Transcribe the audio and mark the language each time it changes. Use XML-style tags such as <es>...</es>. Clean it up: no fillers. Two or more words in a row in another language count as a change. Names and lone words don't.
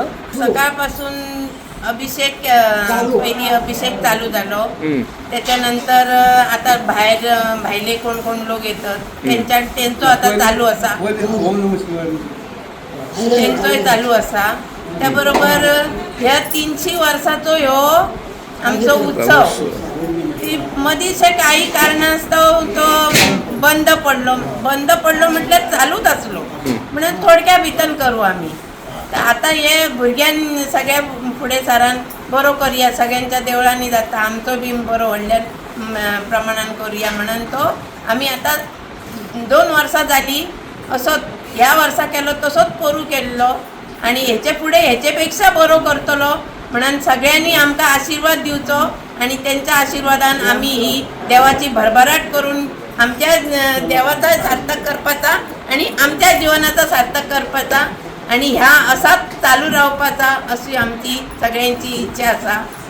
<kok>सकाळपासून अभिषेक पहिली अभिषेक चालू झालो. त्याच्यानंतर आता भायले कोण कोण लोक येतात त्यांचं आता चालू असा, त्यांचोय चालू असा. त्याबरोबर ह्या 300 वर्षाचो ह्यो आमचो उत्सव ती मधीच काही कारणास्तव तो बंद पडलो म्हटल्यार चालूच असलो म्हणून थोडक्या भितर करू आम्ही. तर आता हे भुरग्यां सगळ्या फुडें सारान बरो करया, सगळ्यांच्या देवळांनी जाता आमचो बी बरो व्हडल्या प्रमाणान करूया म्हणून तो आम्ही आता 2 वर्सां जाली असोच ह्या वर्सा केलो तसोच करू केल्लो आणि हेचे फुडें हेचे पेक्षा बरो करतलो म्हणून सगळ्यांनी आमकां आशिर्वाद दिवचो आणि त्यांच्या आशिर्वादान आम्ही ही देवाची भरभराट करून आमच्या देवाचा सार्थक करपाचा आणि आमच्या जीवनाचा सार्थक करपाचा आणि ह्या असाच चालू रावपाचा अशी आमची सगळ्यांची इच्छा आसा.</kok>